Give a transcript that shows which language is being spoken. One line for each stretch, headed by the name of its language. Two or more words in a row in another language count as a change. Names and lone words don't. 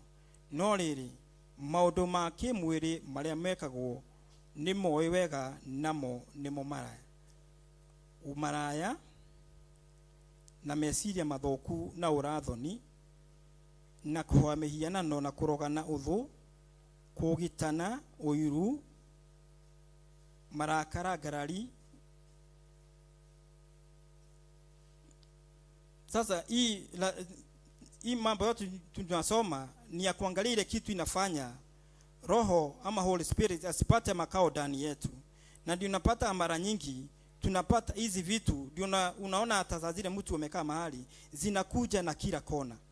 Kikuyu: No rĩrĩ maundu ma kĩmwĩrĩ marĩa mekagwo nĩ moĩ wega, namo nĩmo maraya, umaraya na meciria mathoku na ũrathoni na kũhoya mĩhianano na kũrogana ũthũ, kũgitana, ũiru, marakara, ngarari.
Swahili: Sasa hii mambo yote tunasoma ni ya kuangalia ile kitu inafanya roho ama
English: Holy Spirit
Swahili: asipate makao ndani yetu. Na ndio unapata mara nyingi tunapata hizi vitu, ndio unaona hata za zile mtu umekaa mahali zinakuja na kila kona.